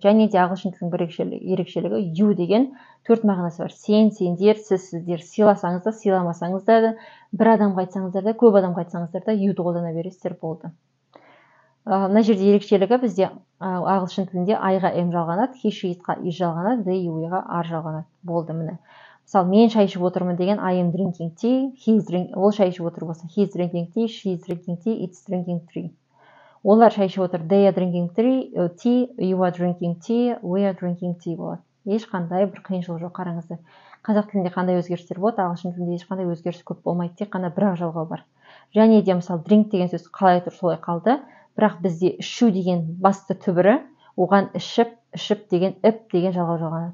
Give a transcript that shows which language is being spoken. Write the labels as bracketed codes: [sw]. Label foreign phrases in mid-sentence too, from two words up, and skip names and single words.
[kk] Және де ағылшын тілінің бір ерекшелігі you деген 4 мағынасы бар. Сен, сендер, сіз, сіздер. Сыйласаңыз да, сыйламасаңыз да, бір адамға айтсаңыздар да, көп адамға айтсаңыздар да youді қолдана бересіздер, болды. Мына жерде ерекшелігі бізде ағылшын тілінде I-ға m жалғанады, [en] he, she, it-қа is жалғанады, they, [kk] we-ға are жалғанады. Болды міне. Мысалы, мен шай ішіп отырмын деген [en] I am drinking tea, [kk] ол шай ішіп отыр болса, [en] he is drinking tea, she is drinking tea, it's drinking tea. [kk] Олар шай ішіп отыр, [en] they are drinking tea, you are drinking tea, we are drinking tea болады. [kk] Ешқандай бір қиыншылық жоқ, қараңыздар. Қазақ тілінде қандай өзгерістер болады, ағылшын тілінде ешқандай өзгеріс көп болмайды, тек қана бір-ақ жалғау бар. Және де мысалы drink деген сөз қалай тұр, солай қалды. Бірақ бізде ішу деген басты түбірі, оған ішіп деген деген жалғау жалғанады.